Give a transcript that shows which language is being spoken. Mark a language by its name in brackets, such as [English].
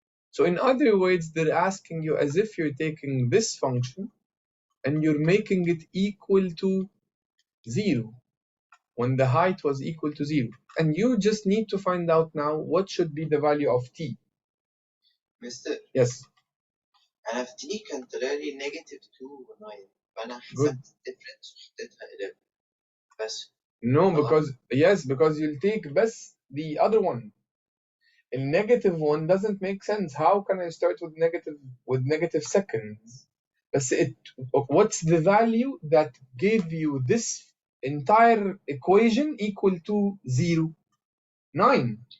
[English] So in other words, they're asking you as if you're taking this function and you're making it equal to 0. when the height was equal to 0. And you just need to find out now what should be the value of t. Mister Yes. [Arabic] أنا في تي كان طلع لي نيجاتيف 2 و9 فأنا [English] Good. [Arabic] حسبت الديفرنس وحطيتها 11 بس. [English] No, because you'll take best the other one. A negative one doesn't make sense. How can I start with negative seconds? But what's the value that gave you this entire equation equal to 0? 9.